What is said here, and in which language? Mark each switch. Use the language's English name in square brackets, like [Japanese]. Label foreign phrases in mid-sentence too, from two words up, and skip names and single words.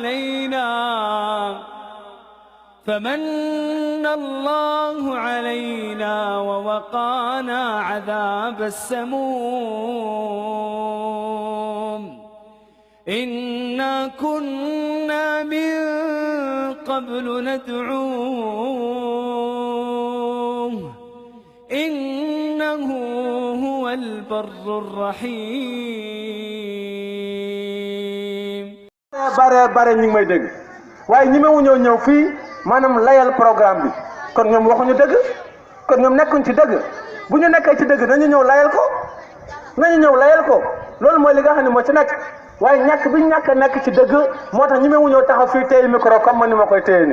[Arabic] علينا ووقانا عذاب السموم إنا كنا من قبل ندعوه إنه هو البر الرحيم. [Wolof] bare ñi ngi may dégg waaye ñi mewu ñëw fii maanaam layal programme bi kon ñoom waxuñu dëgg, kon ñoom nekkuñ ci dëgg. bu ñu nekkee ci dëgg nañu ñëw layal ko, loolu mooy li nga xam ne moo ci nekk. waaye ñàkk bi ñàkk a nekk ci dëgg moo tax ñi mewu ñëw taxaw fii téye micro comme man ni ma koy téye nii.